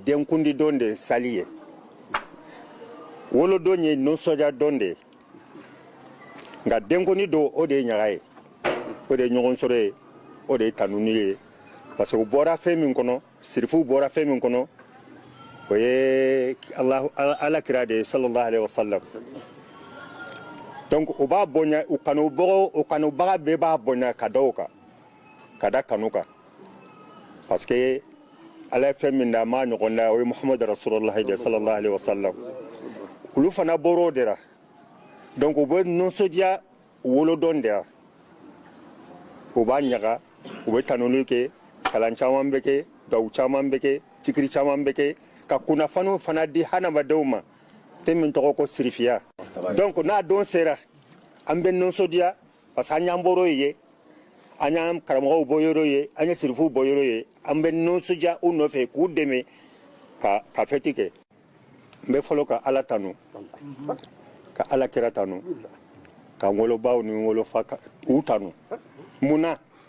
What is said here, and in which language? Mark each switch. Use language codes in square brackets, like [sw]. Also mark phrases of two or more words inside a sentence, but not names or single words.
[bm] denkundi dɔn de sali ye wolodon ye nisɔndiya dɔn de nka denkundi don o de ye ɲaga ye o de ye ɲɔgɔn sɔrɔ ye o de ye tanuni ye [fr] parce que [bm] u bɔra fɛn min kɔnɔ sirifuw bɔra fɛn min kɔnɔ o ye alakira de ye [ar] sallallahu alaihi wasallam [bm] donc u b'a bonya u kanubaga bɛɛ b'a bonya ka da o kan ka da kanu kan [fr] parce que [bm] ala fɛn min da ma ɲɔgɔn na o ye [ar] Muhammad Rasulullah [bm] de [ar] sallallahu alaihi wasallam [bm] olu fana bɔr'o de la donc u bɛ nisɔndiya wolodɔn de la u b'a ɲaga u bɛ tanuli kɛ kalan caman bɛ kɛ duwawu caman bɛ kɛ cikiri caman bɛ kɛ ka kunnafoniw fana di hadamadenw ma fɛn min tɔgɔ ko sirifiya donc n'a don sera an bɛ nisɔndiya [fr] parce que [bm] an y'an bɔr'o ye an y'an karamɔgɔw bɔ yɔrɔ ye an ye sirifuw bɔ yɔrɔ ye an bɛ nisɔndiya u nɔfɛ k'u dɛmɛ ka fɛti kɛ n bɛ fɔlɔ ka ala tanu ka ala kira tanu ka wolobaw ni wolofa k'u tanu mun na